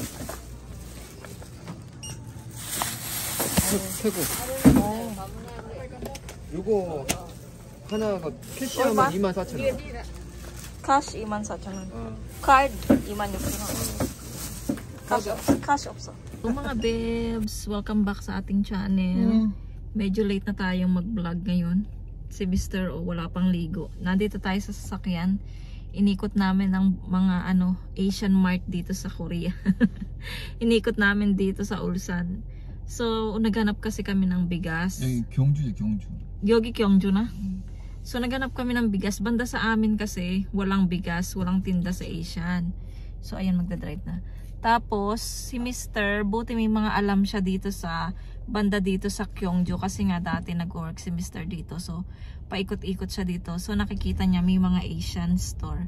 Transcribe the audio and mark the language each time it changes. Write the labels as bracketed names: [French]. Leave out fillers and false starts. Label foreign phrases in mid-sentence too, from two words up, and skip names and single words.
[Korean] 태국. 요거 하나가 캐시하면 얼마? 24,000원. cash 24,000원. 어. card 26,000원. cash 없어. [Filipino] Mga bebs, welcome back sa ating channel. Medyo late na tayong mag-vlog ngayon. Si Mr. wala pang ligo. Nandito tayo sa sasakyan. Inikot namin ang mga Asian Mart dito sa Korea. Inikot namin dito sa Ulsan. So naghanap kasi kami ng bigas. [Korean] 여기 경주지 경주. 여기 경주 na. [Filipino] So naghanap kami ng bigas. Banda sa amin kasi walang bigas, walang tinda sa Asian. So ayan, magdadrive na. Tapos si Mr. buti may mga alam siya dito sa banda dito sa Gyeongju kasi nga dati nag-work si Mr. dito. So paikot-ikot siya dito. So nakikita niya may mga Asian store.